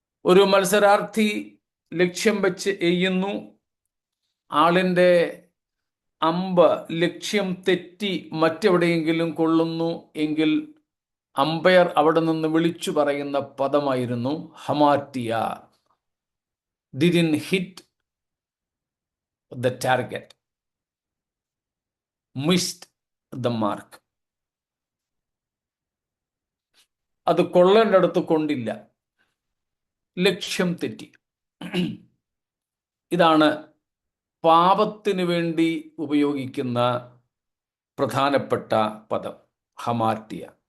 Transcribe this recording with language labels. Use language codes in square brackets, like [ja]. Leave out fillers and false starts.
[ml] ഒരു മത്സരാർത്ഥി ലക്ഷ്യം വെച്ച് എയ്യുന്നു, ആളിൻ്റെ അമ്പ് ലക്ഷ്യം തെറ്റി മറ്റെവിടെയെങ്കിലും കൊള്ളുന്നു എങ്കിൽ അമ്പയർ അവിടെ നിന്ന് വിളിച്ചു പറയുന്ന പദമായിരുന്നു ഹമാറ്റിയ. [en] Didn't hit the target, missed the mark. [ml] അത് കൊള്ളേണ്ടടുത്ത് കൊണ്ടില്ല, ലക്ഷ്യം തെറ്റി. ഇതാണ് പാപത്തിന് വേണ്ടി ഉപയോഗിക്കുന്ന പ്രധാനപ്പെട്ട പദം ഹമാറ്റിയ.